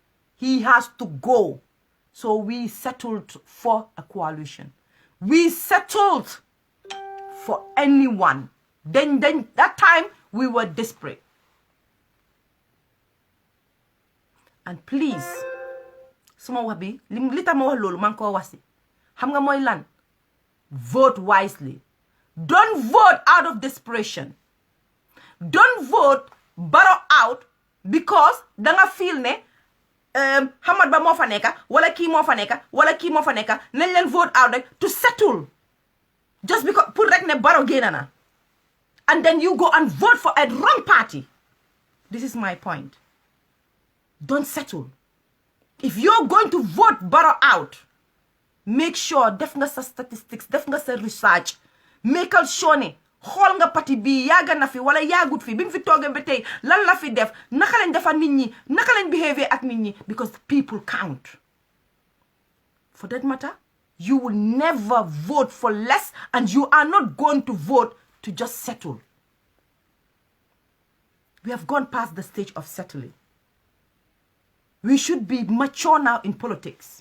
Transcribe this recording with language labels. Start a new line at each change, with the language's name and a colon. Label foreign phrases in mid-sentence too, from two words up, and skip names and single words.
English: He has to go. So we settled for a coalition. We settled for anyone. Then that time, we were desperate. And please,
Wolof: suma wax bi li tax ma wax loolu man ko wax si xam nga mooy lan,
English: vote wisely. Don't vote out of desperation. Don't vote Barrow out because
Wolof: da nga feel ne HamatBah moo fa nekka wala kii moo fa nekka wala kii moo fa nekka nañ leen
English: vote out
Wolof: rek
English: to settle just because
Wolof: pour rek ne Barrow génn na,
English: and then you go and vote for a wrong party. This is my point. Don't settle. If you're going to vote Barrow out, make sure
Wolof: def nga sa statistics, def nga sa research,
English: make sure
Wolof: ne xool nga parti bi yàgg na fi wala yàggut fi bi mu fi toogee ba tey lan la fi def, naka lañ defa nit ñi, naka lañ behave ak nit ñi,
English: because people count. For that matter, you will never vote for less, and you are not going to vote to just settle. We have gone past the stage of settling. We should be mature now in politics.